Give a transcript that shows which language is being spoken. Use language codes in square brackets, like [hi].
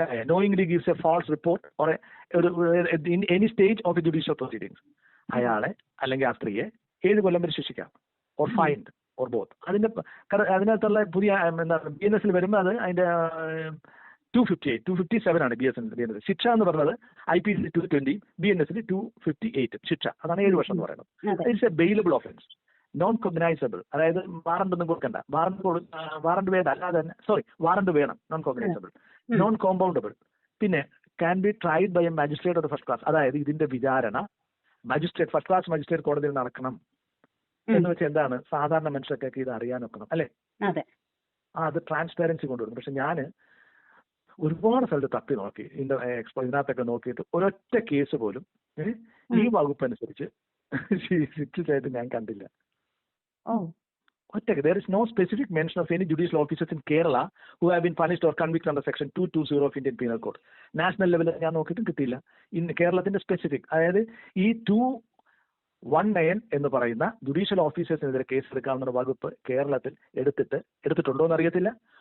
[en] Knowingly gives a false report or in any stage of a judicial proceedings, [ml] അയാളെ അല്ലെങ്കിൽ ആ സ്ത്രീയെ 7 കൊല്ലം വരെ ശിക്ഷിക്കാം, [en] or fined or both. [ml] അതിനകത്തുള്ള പുതിയ BNS വരുമ്പോൾ അത് അതിന്റെ 257 ആണ് BNS. ശിക്ഷ എന്ന് പറഞ്ഞത് IPC 220, BNS 258 ശിക്ഷ. അതാണ് 7 വർഷം എന്ന് പറയുന്നത്. [en] it's a bailable offence, [ml] non cognisable. അതായത് വാറണ്ട് ഒന്നും കൊടുക്കണ്ട, വാറണ്ട് വേണ്ട, അല്ലാതെ തന്നെ വാറണ്ട് വേണം, നോൺ കോഗ്നൈസബിൾ, നോൺ കോമ്പൗണ്ടബിൾ. പിന്നെ [en] Can be tried by a magistrate of the first class. [ml] അതായത് ഇതിന്റെ വിചാരണ മജിസ്ട്രേറ്റ്, ഫസ്റ്റ് ക്ലാസ് മജിസ്ട്രേറ്റ് കോടതിയിൽ നടക്കണം എന്ന് വെച്ചാൽ എന്താണ്, സാധാരണ മനുഷ്യർക്കൊക്കെ ഇത് അറിയാൻ നോക്കണം അല്ലേ? അത് ട്രാൻസ്പാരൻസി കൊണ്ടുവരും. പക്ഷെ ഞാൻ ഒരുപാട് സ്ഥലത്ത് തപ്പി നോക്കി, ഇതിനകത്തൊക്കെ നോക്കിയിട്ട് ഒരൊറ്റ കേസ് പോലും ഈ വകുപ്പ് അനുസരിച്ച് ശിക്ഷിച്ചായിട്ട് ഞാൻ കണ്ടില്ല. ഒറ്റ. [en] There is no specific mention of any judicial officers in Kerala who have been punished or convicted under section 220 of Indian Penal Code. [ml] National ലെവലിൽ ഞാൻ നോക്കിയിട്ടും കിട്ടിയില്ല. കേരളത്തിന്റെ സ്പെസിഫിക്, അതായത് ഈ 219 എന്ന് പറയുന്ന ജുഡീഷ്യൽ ഓഫീസേഴ്സിനെതിരെ കേസ് എടുക്കാവുന്ന വകുപ്പ് കേരളത്തിൽ എടുത്തിട്ടുണ്ടോ എന്ന് അറിയത്തില്ല.